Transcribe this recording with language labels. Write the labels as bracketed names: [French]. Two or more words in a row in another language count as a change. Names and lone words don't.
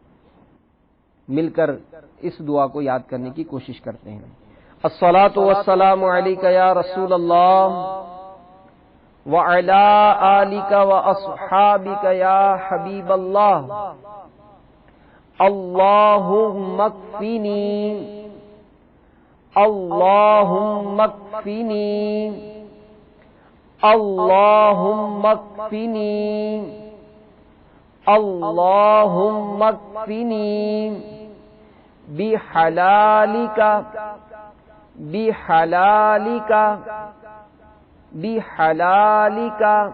[Urdu] مل کر اس دعا کو یاد کرنے کی کوشش کرتے ہیں۔ [Arabic] الصلاۃ والسلام علیک یا رسول اللہ وعلی آلک واصحابک یا حبیب اللہ، اللہم اکفنی اللہم اکفنی اللہم اکفنی اللہم اکفنی بحلالک بحلالک بحلالک